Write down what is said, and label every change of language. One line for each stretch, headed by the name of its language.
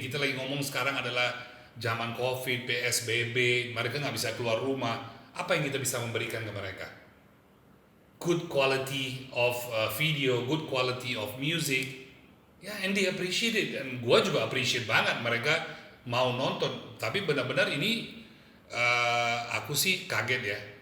Indonesian: Kita lagi ngomong sekarang adalah zaman COVID, PSBB, mereka nggak bisa keluar rumah. Apa yang kita bisa memberikan ke mereka?
English: Good quality of video, good quality of music. Ya, and they appreciate it.
Indonesian: Dan gue juga appreciate banget mereka mau nonton. Tapi benar-benar ini aku sih kaget ya.